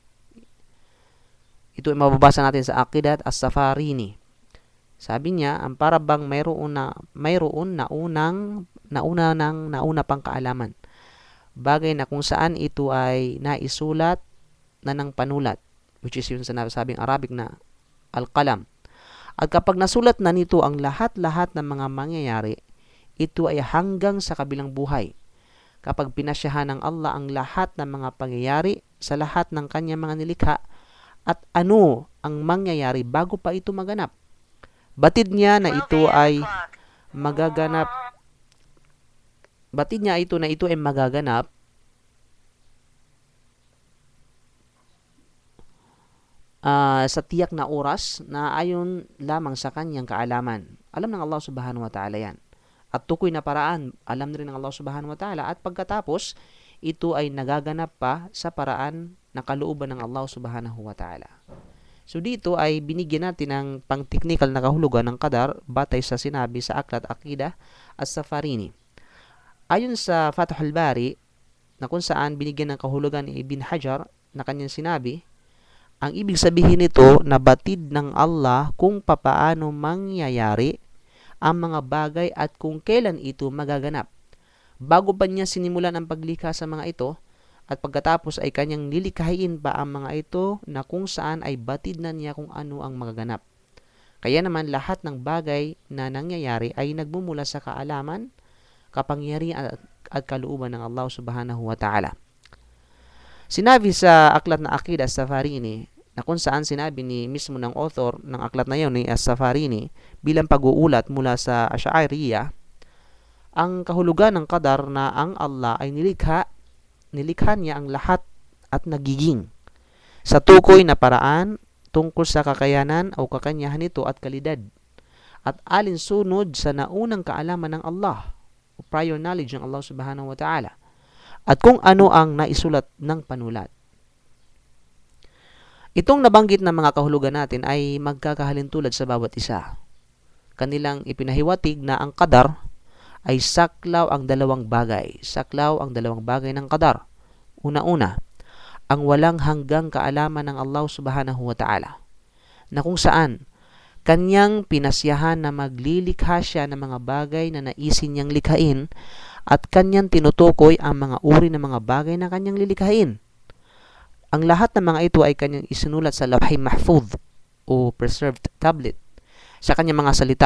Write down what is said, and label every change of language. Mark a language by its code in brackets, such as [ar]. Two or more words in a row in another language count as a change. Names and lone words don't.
[tl] Ito ay mababasa natin sa Aqidat As-Safarini. Sabi niya, ang para bang mayroon na una pangkaalaman. Bagay na kung saan ito ay naisulat na ng panulat, [en] which is [tl] yung sinasabing Arabic na al-qalam. At kapag nasulat na nito ang lahat-lahat ng mga mangyayari, ito ay hanggang sa kabilang buhay. Kapag pinasyahan ng Allah ang lahat ng mga pangyayari sa lahat ng kanyang mga nilikha at ano ang mangyayari bago pa ito maganap. Batid niya na ito ay magaganap. Batid niya ito na ito ay magaganap sa tiyak na oras na ayon lamang sa kanyang kaalaman. Alam ng Allah [ar] سبحانه وتعالى [tl] yan. At tukoy na paraan, alam rin ng Allah [ar] سبحانه وتعالى. [tl] At pagkatapos, ito ay nagaganap pa sa paraan na kalooban ng Allah [ar] سبحانه وتعالى. [tl] So dito ay binigyan natin ng pang-technical na kahulugan ng qadar batay sa sinabi sa aklat Aqidah As-Safarini. Ayon sa Fathul Bari, na kung saan binigyan ng kahulugan ni Ibn Hajar na kanyang sinabi, ang ibig sabihin nito na batid ng Allah kung papaano mangyayari ang mga bagay at kung kailan ito magaganap. Bago pa niya sinimulan ang paglikha sa mga ito, at pagkatapos ay kanyang nilikhain pa ang mga ito na kung saan ay batid na niya kung ano ang magaganap. Kaya naman lahat ng bagay na nangyayari ay nagmumula sa kaalaman, kapangyarihan at kalooban ng Allah [ar] سبحانه وتعالى. [tl] Sinabi sa aklat na Aqid as-Safarini, na kung saan sinabi ni mismo ng author ng aklat na yun ni as-Safarini bilang pag-uulat mula sa Asy'ariyah, ang kahulugan ng qadar na ang Allah ay nilikha niya ang lahat at nagiging sa tukoy na paraan tungkol sa kakayanan o kakanyahan nito at kalidad at alinsunod sa naunang kaalaman ng Allah o [en] prior knowledge [tl] ng Allah [ar] سبحانه وتعالى [tl] at kung ano ang naisulat ng panulat. Itong nabanggit na mga kahulugan natin ay magkakahalintulad sa bawat isa. Kanilang ipinahiwatig na ang qadar ay saklaw ang dalawang bagay. Saklaw ang dalawang bagay ng qadar. Una-una, ang walang hanggang kaalaman ng Allah [ar] سبحانه وتعالى, [tl] na kung saan kanyang pinasyahan na maglilikha siya ng mga bagay na naisin niyang likhain at kanyang tinutukoy ang mga uri ng mga bagay na kanyang lilikhain. Ang lahat ng mga ito ay kanyang isinulat sa Lawh Mahfuz o [en] preserved tablet [tl] sa kanyang mga salita.